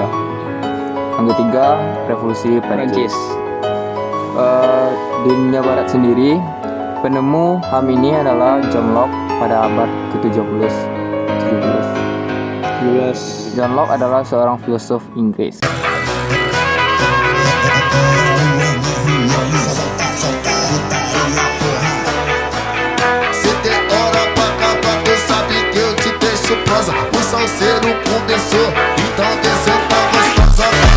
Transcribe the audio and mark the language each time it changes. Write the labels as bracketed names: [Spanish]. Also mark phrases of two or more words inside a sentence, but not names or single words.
[Indonesian] Yang ketiga revolusi Prancis. Prancis. Di India Barat sendiri, penemu HAM ini adalah John Locke pada abad ke-17. John Locke adalah seorang filsuf Inggris. [Portuguese] Se tem hora pra acabar, tu sabe que eu te deixo prosa. O salseiro começou, então desce tá gostosa.